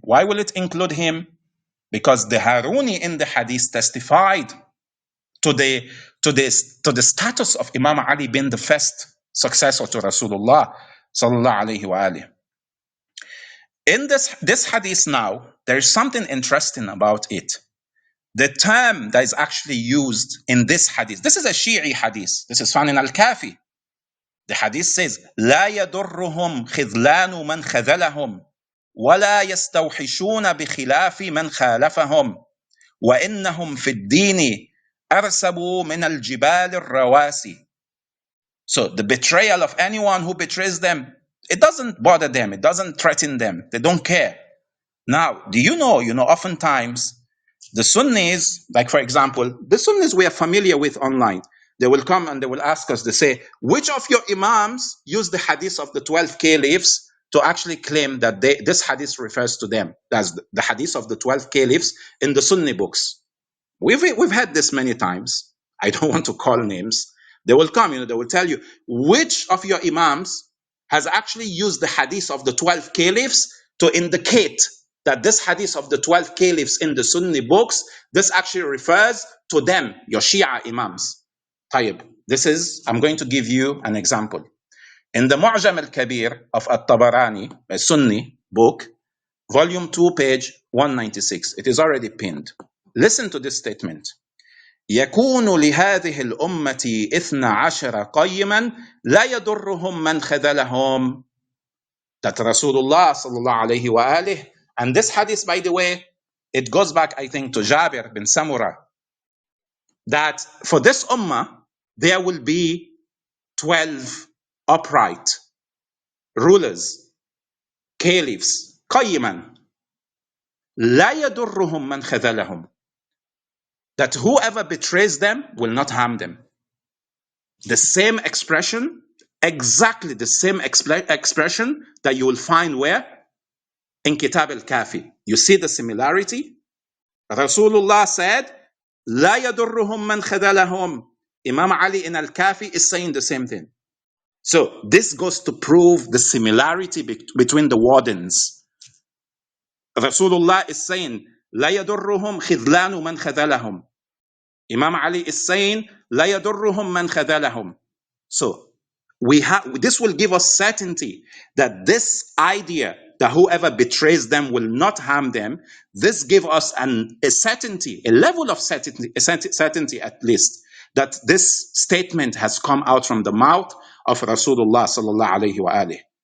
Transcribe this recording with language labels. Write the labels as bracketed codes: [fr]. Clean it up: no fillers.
[en] Why will it include him? Because the Haruni in the hadith testified to the status of Imam Ali being the first successor to Rasulullah sallallahu alayhi wa alihi. In this hadith now, there is something interesting about it. The term that is actually used in this hadith, this is a Shi'i hadith. This is found in Al-Kafi. The hadith says, [ar] لا يضرهم خذلان من خذلهم ولا يستوحشون بخلاف من خالفهم وإنهم في الدين أرسبوا من الجبال الرواسي. [en] So the betrayal of anyone who betrays them, it doesn't bother them. It doesn't threaten them. They don't care. Now, do you know, oftentimes the Sunnis, like for example, the Sunnis we are familiar with online, they will come and they will ask us, they say, which of your imams use the hadith of the 12 caliphs to actually claim that this hadith refers to them? That's the hadith of the 12 caliphs in the Sunni books. We've had this many times. I don't want to call names. They will come, they will tell you, which of your imams has actually used the hadith of the 12 caliphs to indicate that this hadith of the 12 caliphs in the Sunni books, this actually refers to them, your Shia imams. Tayyib. I'm going to give you an example. In the Mu'jam al-Kabir of At-Tabarani, a Sunni book, volume 2, page 196, it is already pinned. Listen to this statement. [ar] يكون لهذه الأمة 12 قيما لا يضرهم من خذلهم. [en] That Rasulullah sallallahu alayhi wa alihi, and this hadith, by the way, it goes back, I think, to Jabir bin Samura, that for this ummah, there will be 12 upright rulers, caliphs, [ar] قيما لا يضرهم من خذلهم. [en] That whoever betrays them will not harm them. The same expression, exactly the same expression that you will find where? In Kitab al-Kafi. You see the similarity? Rasulullah said, [ar] لا يضرهم من خذلهم. [en] Imam Ali in al-Kafi is saying the same thing. So this goes to prove the similarity between the wardens. Rasulullah is saying, [ar] لا يضرهم خذلان من خذلهم. [en] Imam Ali is saying, [ar] لا يضرهم من خذلهم. [en] So this will give us certainty that this idea that whoever betrays them will not harm them, this gives us a certainty, a level of certainty at least, that this statement has come out from the mouth of Rasulullah sallallahu alayhi wa alihi.